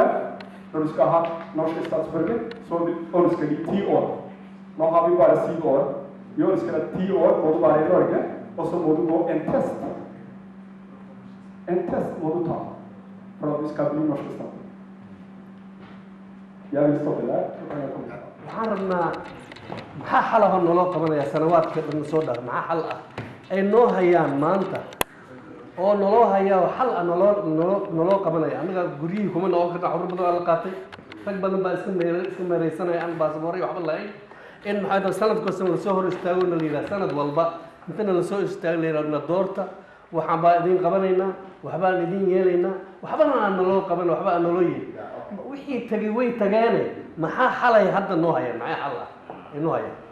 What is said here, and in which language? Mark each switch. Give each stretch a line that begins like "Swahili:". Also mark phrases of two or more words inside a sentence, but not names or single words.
Norwegian: Når du skal ha norske statsborger, så ønsker de 10 år. Nå har vi bare 7 år. Vi ønsker at 10 år må du være i Norge, og så må du gå en test. En test må du ta for at du skal bli norske statsborger. Jeg vil stoppe der.
Somali: maxaa xalaha naloo qabanaya sanawaadka dhan soo dhar maxaa xal ay noo hayaan maanta oo naloo hayaa xal naloo qabanaya anaga guryihii kuma noqon karna xurur badan la qaatay rag badan baa iska meeraysanaya aan baasabooryo waxba lahayn in maxaa tahay sanad kasta la soo hor istaago la yiraahdo sanad walba intana la soo istaago la yiraahdo doorta waxaan baa idin qabanaynaa waxbaan idin yeelaynaa waxbana aan naloo qaban waxba aan naloo yeelin wixii tagay way tagaane maxaa xalay hadda noo hayaan maxaa xal inuu haya